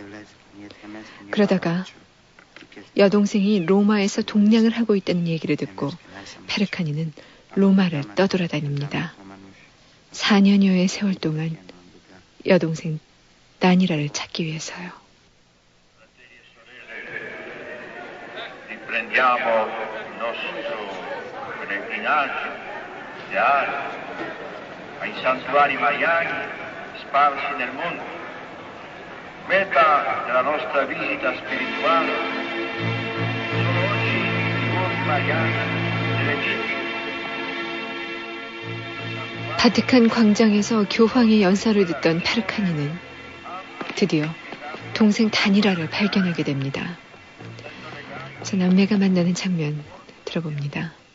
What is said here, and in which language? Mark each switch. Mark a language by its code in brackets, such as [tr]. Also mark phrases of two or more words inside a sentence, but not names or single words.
[ko] 그러다가 여동생이 로마에서 동냥을 하고 있다는 얘기를 듣고 페르카니는 로마를 떠돌아다닙니다. 4년여의 세월 동안 여동생 나니라를 찾기 위해서요. [it] Riprendiamo il nostro pellegrinaggio diario ai santuari mariani sparsi nel mondo. Meta della nostra visita spirituale sono oggi i luoghi mariani dell'Egitto. [ko] 바티칸 광장에서 교황의 연설을 듣던 페르카니는 드디어 동생 다니라를 발견하게 됩니다. 저 남매가 만나는 장면 들어봅니다.